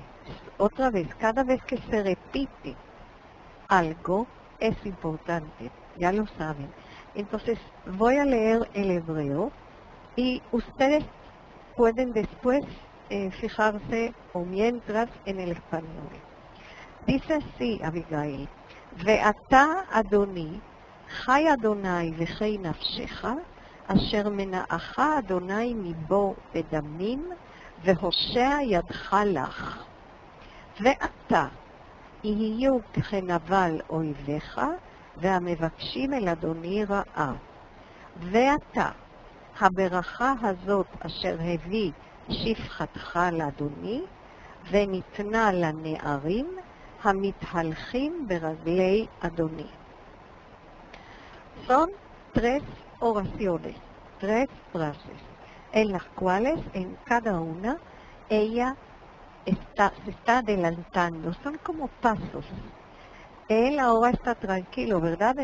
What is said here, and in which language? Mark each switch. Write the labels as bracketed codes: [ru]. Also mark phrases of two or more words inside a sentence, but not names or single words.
[es] Otra vez, cada vez que se repite algo es importante, ya lo saben. Entonces voy a leer el hebreo y ustedes pueden después fijarse o mientras en el español. Dice así Abigail, [he] ואתה אדוני, חי אדוני וחי נפשך, אשר מנעך אדוני מבוא בדמים, והושע ידך לך. ואתה, יהיו כנבל אויביך, והמבקשים אל אדוני רעה. ואתה, הברכה הזאת אשר הביא שפחתך לאדוני, וניתנה לנערים, המתהלכים ברגלי אדוני. [es] Son 3 oraciones, 3 frases, en las cuales en cada una ella se está adelantando, son como pasos. Él ahora está tranquilo, ¿verdad?